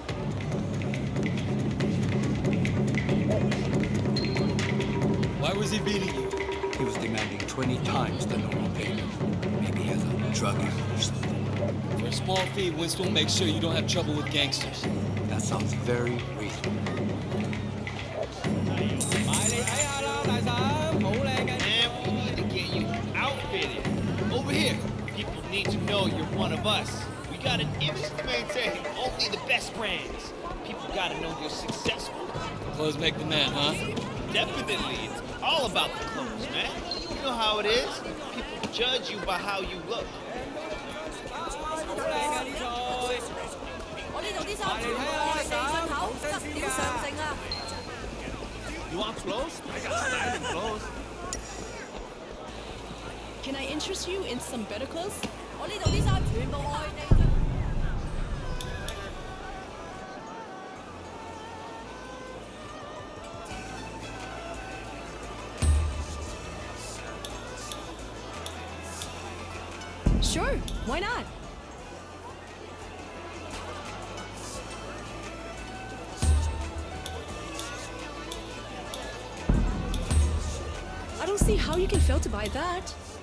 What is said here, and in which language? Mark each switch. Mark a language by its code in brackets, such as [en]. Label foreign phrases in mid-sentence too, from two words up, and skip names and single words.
[en] Why was he beating you? He was demanding 20 times the normal payment. Maybe he has a drug habit or something. For a small fee, Winston will make sure you don't have trouble with gangsters. That sounds very reasonable. [yue] 埋你睇下啦，大嬸，好靚嘅。 [en] And we need to get you outfitted. Over here. People need to know you're one of us. We got an image to maintain. Only the best brands. People gotta know you're successful. Clothes make the man, huh? Definitely. It's all about the clothes, man. You know how it is. People judge you by how you look. [yue] 好靚㗎啲菜。我呢度啲衫全部係地進口，質料上乘啊！ [en] You want clothes? I got styling clothes. Can I interest you in some better clothes? [yue] 我呢度啲衫全部外地進。 [en] Sure, why not? I don't see how you can fail to buy that.